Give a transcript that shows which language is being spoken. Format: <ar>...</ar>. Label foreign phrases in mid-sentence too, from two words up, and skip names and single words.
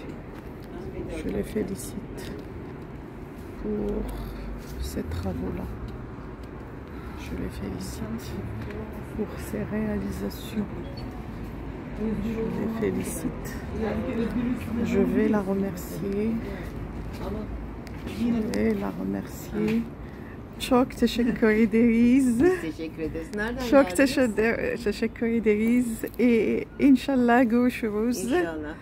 <fr>Je les félicite pour ces travaux-là. Je les félicite pour ces réalisations. Je les félicite. Je vais la remercier. Je vais la remercier.</fr> <tr>Çok teşekkür ederiz. Teşekkür ederiz. Nereden Çok geldiniz? teşekkür ederiz. İnşallah görüşürüz. İnşallah.</tr>